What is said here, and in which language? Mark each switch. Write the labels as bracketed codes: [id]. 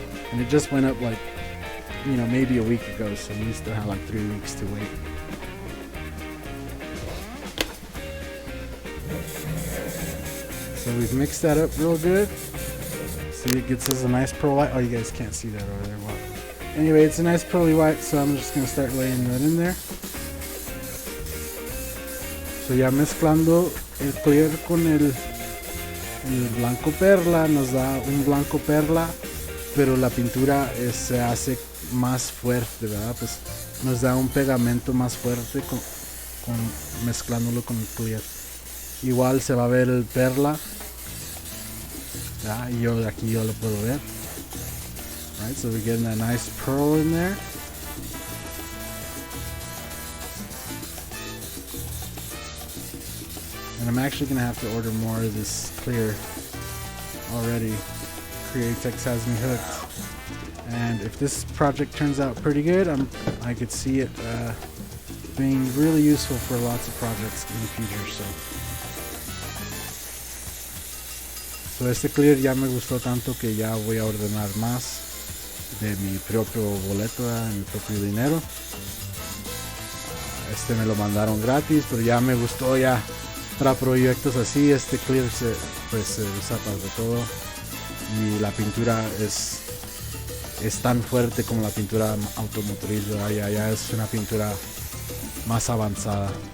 [en] And it just went up like, maybe a week ago, so you still have like 3 weeks to wait. So we've mixed that up real good. See, it gets us a nice pearl white. Oh, you guys can't see that over there. Wow. Anyway, it's a nice pearly white, so I'm just going to start laying that in there. [es] So ya mezclando el clear con el blanco perla, nos da un blanco perla, pero la pintura se hace más fuerte, ¿verdad? Pues nos da un pegamento más fuerte mezclándolo con el clear. Igual se va a ver el perla, ¿verdad? Y aquí yo lo puedo ver. [en] Right, so we're getting that nice pearl in there. And I'm actually going to have to order more of this clear already. Createx has me hooked. And if this project turns out pretty good, I could see it being really useful for lots of projects in the future. [es] So este clear ya me gustó tanto que ya voy a ordenar más de mi propio boleto, mi propio dinero. Este me lo mandaron gratis, pero ya me gustó, ya para proyectos así este clear se usa para todo, y la pintura es tan fuerte como la pintura automotriz, ya es una pintura más avanzada.